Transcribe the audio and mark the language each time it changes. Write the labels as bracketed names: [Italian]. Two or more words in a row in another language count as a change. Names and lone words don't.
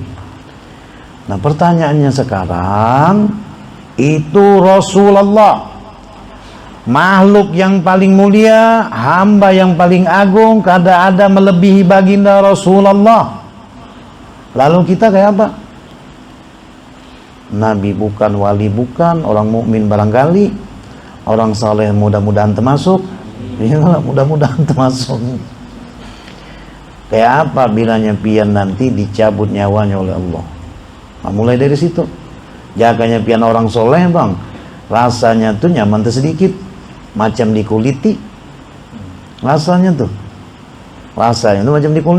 [Banjar] Nah, pertanyaannya sekarang, itu Rasulullah, makhluk yang paling mulia, hamba yang paling agung, kada ada melebihi baginda Rasulullah. Lalu kita kayak apa? Nabi bukan, wali bukan, orang mukmin barangkali, orang saleh mudah-mudahan termasuk, ya mudah-mudahan termasuk. Kayak apa bilanya pian nanti dicabut nyawanya oleh Allah? Nah, mulai dari situ, jaganya pian orang soleh bang, rasanya tuh nyaman sedikit, macam dikuliti, rasanya tuh macam dikuliti.